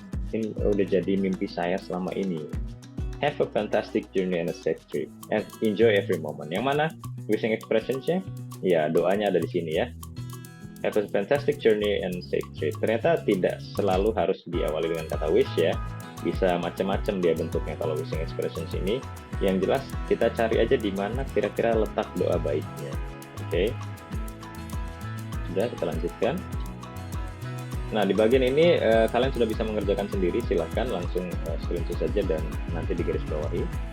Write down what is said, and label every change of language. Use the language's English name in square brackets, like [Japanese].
[Indonesian] Ini udah jadi mimpi saya selama ini. [English] Have a fantastic journey and a safe trip. And enjoy every moment. [Indonesian] Yang mana wishing expressions-nya? Ya, doanya ada di sini ya. [English] Have a fantastic journey and safe trip. [Indonesian] Ternyata tidak selalu harus diawali dengan kata wish ya. Bisa macam-macam dia bentuknya kalau wishing expressions ini. Yang jelas kita cari aja di mana kira-kira letak doa baiknya. Oke. Sudah, kita lanjutkan. Nah, di bagian ini kalian sudah bisa mengerjakan sendiri. Silahkan langsung screenshot saja dan nanti digarisbawahi.